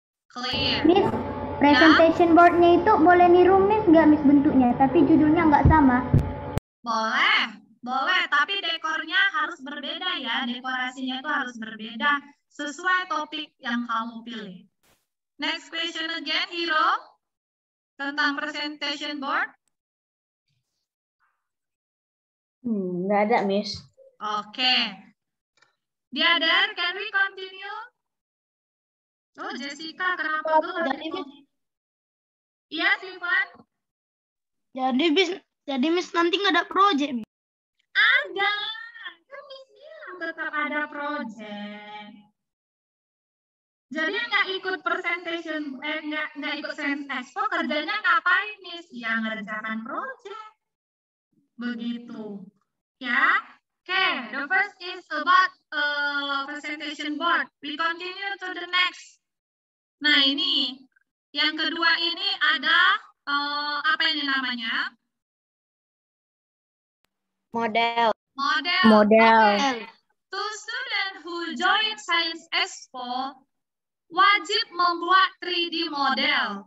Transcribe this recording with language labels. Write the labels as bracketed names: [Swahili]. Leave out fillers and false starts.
[English] Clear. [Indonesian] Miss, presentation boardnya itu boleh niru Miss nggak Miss bentuknya, tapi judulnya nggak sama. Boleh. Boleh, tapi dekornya harus berbeda ya. Dekorasinya itu harus berbeda sesuai topik yang kamu pilih. [English] Next question again, Hiro. [Indonesian] Tentang presentation board. Nggak ada, Miss. Oke. [English] The other, can we continue? [Indonesian] Oh, Jessica, kenapa gelap? Iya, Sivan. Jadi Miss nanti nggak ada project, Miss. Ada. Kan Miss bilang tetap ada project. Jadi nggak ikut presentation, nggak ikut Science Expo, kerjanya ngapain, Miss? Ya, ngerjakan project. Begitu. Ya. [English] Okay, the first is about presentation board. We continue to the next. [Indonesian] Nah, ini. Yang kedua ini ada, apa ini namanya? [English] Model. Okay. To student who join Science Expo, [Indonesian] wajib membuat [English] 3D model.